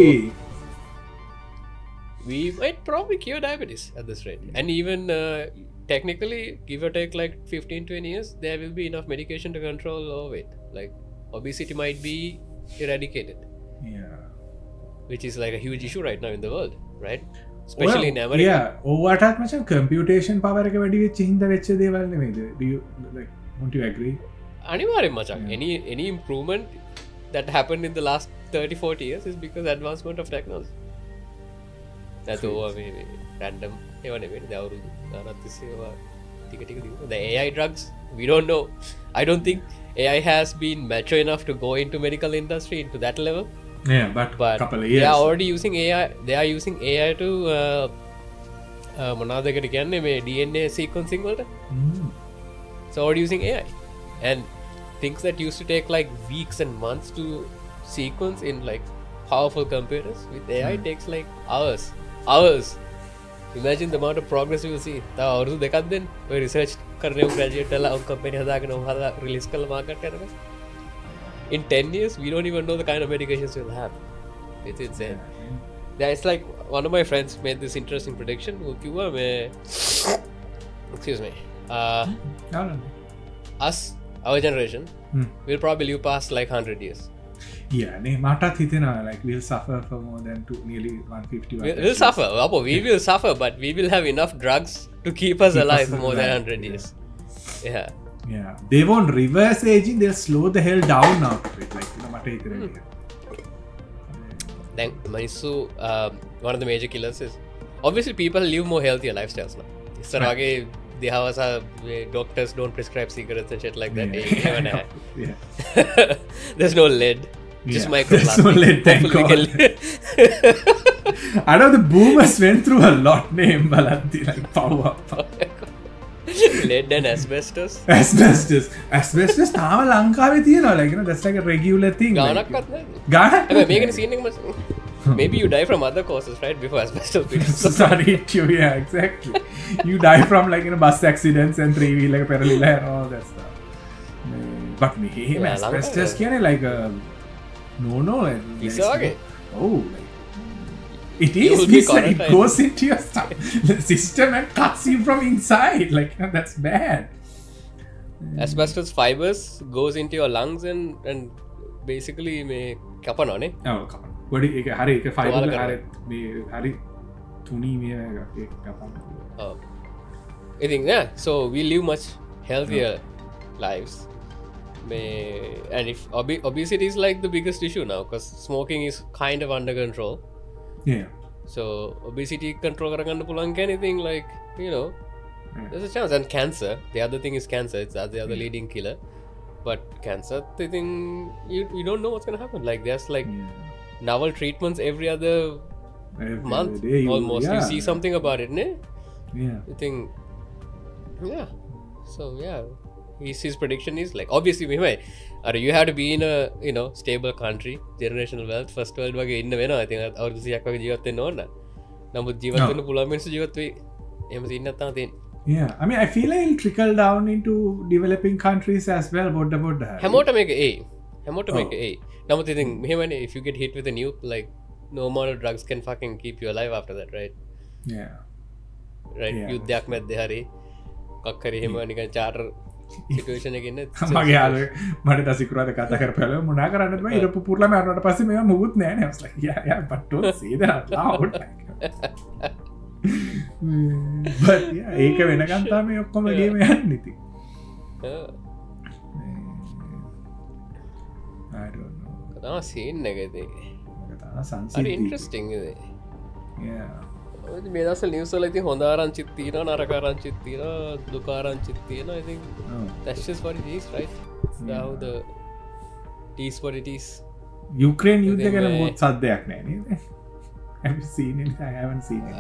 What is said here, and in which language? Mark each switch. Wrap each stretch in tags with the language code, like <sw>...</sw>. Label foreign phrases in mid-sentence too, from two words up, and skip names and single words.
<en>we might probably cure diabetes at this rate and even technically give or take like 15-20 years there will be enough medication to control overweight like obesity might be eradicated which is like a huge issue right now in the world right especially in America</en> <si>ඕවටත් මචං</si> <en>computation power</en> <si>එක වැඩි වෙච්ච හින්දා වෙච්ච දේවල් නෙමෙයිද</si> <en>do you like won't you agree</en> <si>අනිවාර්යෙන් මචං</si> <en>any improvement that happened in the last 30-40 years is because advancement of technology that's over random</en> <si>ඒව නෙමෙයි දවුරුදු ගානක් තිස්සේ ඒවා ටික ටික දිනන</si> <en>the AI drugs we don't know I don't think AI has been mature enough to go into medical industry into that level but couple of years they are already using AI to</en> <si>මොනවාදකට කියන්නේ මේ</si> <en>DNA sequencing වලට so already using AI and things that used to take like weeks and months to sequence in like powerful computers with AI takes like hours imagine the amount of progress you will see</en> <si>තව අවුරුදු දෙකක් දෙන්න ඔය රිසර්ච් කරන graduate ලා ඔය කම්පැනි හදාගෙන ඔය හදලා රිලීස් කරලා මාකට් කරනවා</si> <en>in 10 years we don't even know the kind of medications we'll have. It's insane. Yeah, it's like one of my friends made this interesting prediction. Excuse me. Us, our generation, will probably live past like 100 years. Yeah,</en> <si>මටත් හිතෙනවා</si> <en>like we'll suffer for more than nearly 150. We'll suffer. We will suffer, but we will have enough drugs to keep us alive for more than 100 years. Yeah. Yeah, they won't reverse aging. They'll slow the hell down out of it.</en> <si>Like මට හිතෙනවා.</si> <en>Then Manisu, one of the major killers is obviously people live more healthier lifestyles now. They have doctors don't prescribe cigarettes and shit like that. Yeah. There's no lead. Just microplastic. There's no lead, thank God. I know the boomers went through a lot name baladdi like power. Lead and asbestos. Asbestos</en> <si>තාම ලංකාවේ තියෙනවා</si> <en>like that's like a regular thing.</en> <si>ගානක්වත් නැහැ. ගානක් හැබැයි මේකනේ</si> <en>scene එක maybe you die from other causes right before asbestos becomes sorry you, yeah, exactly. You die from like bus accidents and three-wheeler parallel and all that stuff. But me asbestos කියන්නේ like no okay. Oh, like it is it goes into your system and cuts you from inside. Like that's bad. Asbestos fibers goes into your lungs and basically</en> <si>මේ කපනවා නේ. ඔව් කපනවා. පොඩි ඒක හරි ඒක ෆයිබර් හරි මේ හරි තුනී මේ ඒක කපනවා.</si> <en>Oh. I think yeah, so we live much healthier lives. And if obesity is like the biggest issue now because smoking is kind of under control. Yeah. So obesity control</en> <si>කරගන්න පුළුවන්</si> <en>anything like there's a chance. And cancer, the other thing is cancer. It's the other leading killer. But cancer, the thing you don't know what's gonna happen. Like there's like novel treatments every other month almost. You see something about it, ne? Yeah. You think, yeah. So yeah, his prediction is like obviously you have to be in a stable country, generational wealth, first world</en> <si>වගේ ඉන්න වෙනවා.</si> <en>I think</en> <si>අවුරුදු 100ක් වගේ ජීවත් වෙන්න ඕන. නමුත් ජීවත් වෙන්න පුළුවන් මිනිස්සු ජීවත් වෙයි. එහෙම සීන් නැත්නම් තියෙන්නේ.</si> <en>Yeah, I mean I feel like it'll trickle down into developing countries as well. What about that?</en> <si>හැමෝට මේක A. නමුත් ඉතින් මෙහෙමනේ</si> <en>if you get hit with a nuke like no amount of drugs can fucking keep you alive after that, right? Yeah. Right.</en> <si>යුද්ධයක් මැද්දේ හරි කක් හරි එහෙම නිකන්</si> <en>charter situation</en> <si>එකකින් නේ. මගේ යාළුවෙක් මට දසිකුරාද කතා කරපැල මොනා කරන්නද බෑ ඉරපු පුරලා මරනට පස්සේ මේවා මුකුත් නැහැ නේ.</si> <en>I was like yeah but don't say that loud. But yeah</en> <si>ඒක වෙනකන් තමයි ඔක්කොම ගේම යන්නේ ඉතින්.</si> <en>I don't know.</en> <si>කතා සීන් එකදී. කතා සංසිද්ධි. හරි ඉන්ටරෙස්ටිං ඉතින්.</si> <en>Yeah.</en> <si>මේ දවස්වල නිවුස් වල ඉතින් හොඳ ආරංචිත් තියෙනවා නරක ආරංචිත් තියෙනවා දුක ආරංචිත් තියෙනවා.</si> <en>I think that's just what it is, right? Now the it is what it is.</en> <si>Ukraine යුද්ධ ගැන මොකක් සද්දයක් නැහැ නේද?</si> <en>Have you seen it? I haven't seen it.</en>